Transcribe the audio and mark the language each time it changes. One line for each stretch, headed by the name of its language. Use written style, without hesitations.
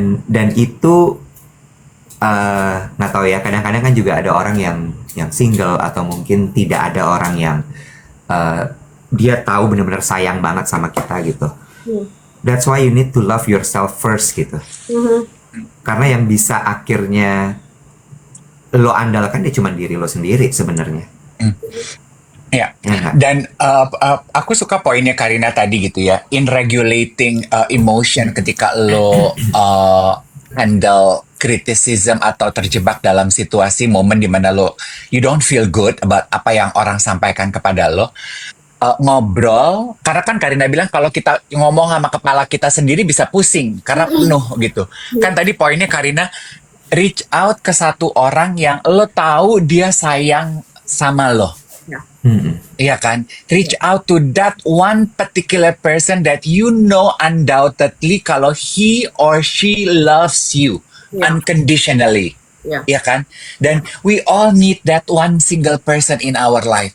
Indonesian: Dan itu nggak tahu ya, kadang-kadang kan juga ada orang yang single atau mungkin tidak ada orang yang dia tahu benar-benar sayang banget sama kita gitu.
English: That's why you need to love yourself first gitu.
Indonesian: Karena yang bisa akhirnya lo andalkan dia cuma diri lo sendiri sebenarnya. Ya, Ya nggak? dan aku suka poinnya Karina tadi gitu ya, in regulating emotion ketika lo handle criticism atau terjebak dalam situasi momen di mana lo
English: you don't feel good about
Indonesian: apa yang orang sampaikan kepada lo. Ngobrol, karena kan Karina bilang kalau kita ngomong sama kepala kita sendiri bisa pusing karena penuh gitu. Kan tadi poinnya Karina, reach out ke satu orang yang lo tahu dia sayang sama lo. Iya kan?
English: Reach out to that one particular person that you know undoubtedly kalau he or she loves you unconditionally.
Indonesian: Iya kan?
English: Dan we all need that one single person in our life.